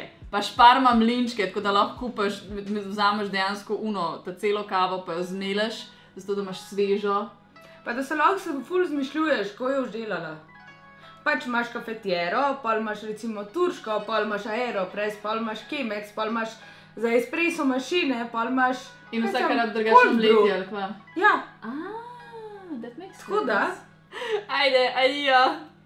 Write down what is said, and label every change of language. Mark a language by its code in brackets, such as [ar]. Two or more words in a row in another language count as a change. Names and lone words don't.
[sl] Pa šparma mlinčke, tako da lahko kupaš, vzameš dejansko ta celo kavo, pa jo zmeleš, zato da imaš svežo. Pa da se lahko se ful zmišljuješ, ko jo delala. Pač imaš kafetiero, pol imaš recimo turško, pol imaš aeropress, pol imaš Chemex, pol imaš za espresso mašine, pol imaš... In vsaka rab drugačno mleti, ali kva? Ja. [en] That makes sense. [sl] Tako da? Ajde, adijo.